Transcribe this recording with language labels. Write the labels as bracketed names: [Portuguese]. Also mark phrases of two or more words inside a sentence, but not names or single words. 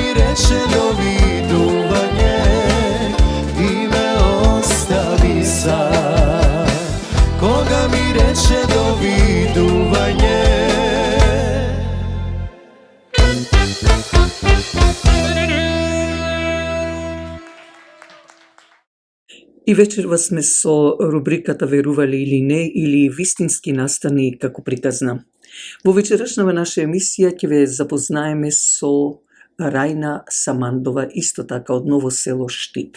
[Macedonian] рече довидување и ме остави сам. Кога ми рече довидување. И вечерва сме со рубриката Верували или не, или вистински настани како приказна. Во вечерашнава наша емисија ќе ве запознаеме со Рајна Самандова, исто така од Ново село Штип.